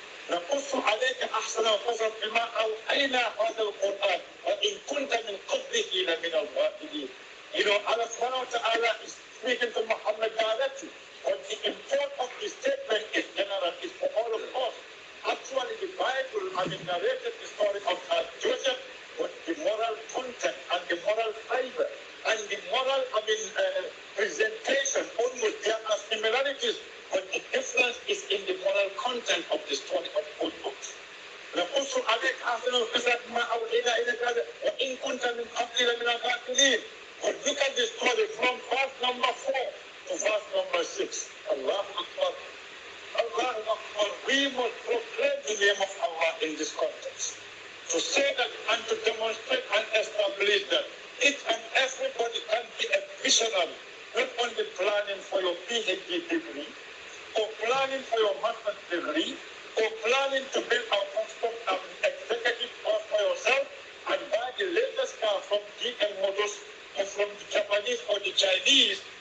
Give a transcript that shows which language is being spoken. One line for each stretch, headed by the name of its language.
Arabic: نقص عليك أحسن القصص بما أوحينا هذا القرآن وإن كنت من قبله لمن الغافلين.
English: You know, Allah subhanahu wa ta'ala is speaking to Muhammad directly, but the import of the statement is general, is for all of us. Actually, the Bible narrated the story of Joseph, but the moral content and the moral fiber and the moral presentation, almost there are similarities, but the difference is in the moral content of the story of both books.
Arabic: نقص عليك أحسن القصص ما أوحينا إليك وإن كنت من قبل من الغافلين.
English: But look at the story from verse number 4 to verse number 6. Allahu Akbar. Allahu Akbar. We must proclaim the name of Allah in this context. To say that and to demonstrate and establish that each and everybody can be a visionary, not only planning for your PhD degree, or planning for your master's degree, or planning to build a custom executive course for yourself and buy the latest car from GM Motors or from the Japanese or the Chinese.